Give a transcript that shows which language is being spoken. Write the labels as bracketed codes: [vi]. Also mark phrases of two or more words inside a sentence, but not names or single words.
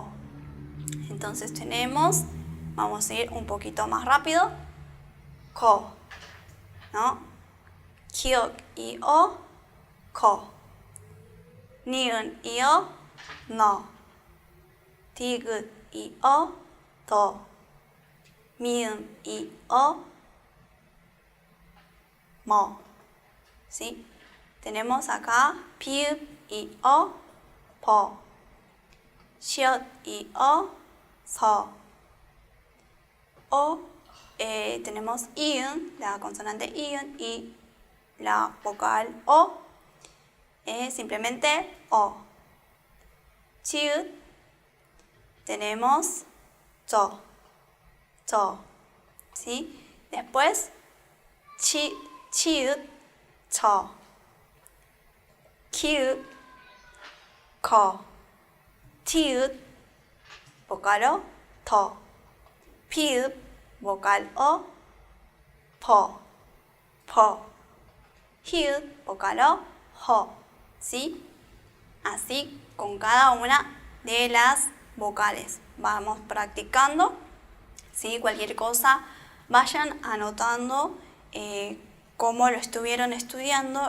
[es] Entonces tenemos, vamos a ir un poquito más rápido, ko, ¿no? Kyok y O, ko. Niun y O, no. Tigut y O, to. Miun y O, mo. ¿Sí? Tenemos acá piub y O, po. Shiot y O, so. O, tenemos iun, la consonante iun, y la vocal O, simplemente O. Chiud, tenemos to, to, ¿sí? Después, chiud, to. Cute, ko. Tiud, vocal O, to. Piub, vocal O, po, po. Hiud, vocal O, ho, ¿sí? Así con cada una de las vocales. Vamos practicando, ¿sí? Cualquier cosa, vayan anotando cómo lo estuvieron estudiando.